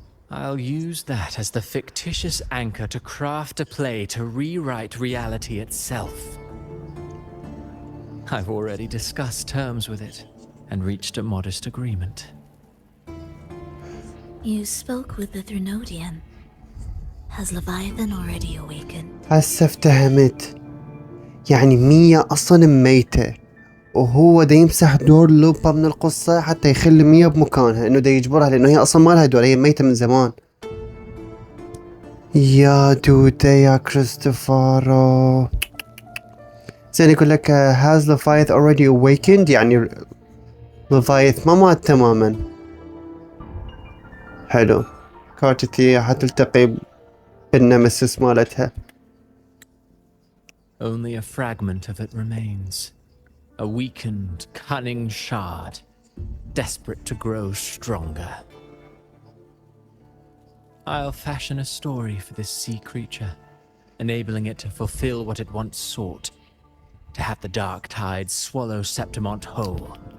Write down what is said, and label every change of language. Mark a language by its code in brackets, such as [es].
[en] I'll use that as the fictitious anchor to craft a play to rewrite reality itself. I've already discussed terms with it and reached a modest agreement. You spoke with the Threnodian. Has Leviathan already awakened? [ar] هسه افتهمت. يعني مية اصلا ميتة، وهو دا يمسح دور لوبا من القصة حتى يخلي مية بمكانها، انه دا يجبرها، لانه هي اصلا ما لها دور، هي ميتة من زمان. يا دودة يا كريستوفر. زين يقول لك [en] has Leviathan already awakened، [ar] يعني Leviathan ما مات تماما. حلو. كارتيثيا حتلتقي بالنمسيس مالتها. [en] Only a fragment of it remains. A weakened, cunning shard, desperate to grow stronger. I'll fashion a story for this sea creature, enabling it to fulfill what it once sought, to have the dark tides swallow Septimonte whole.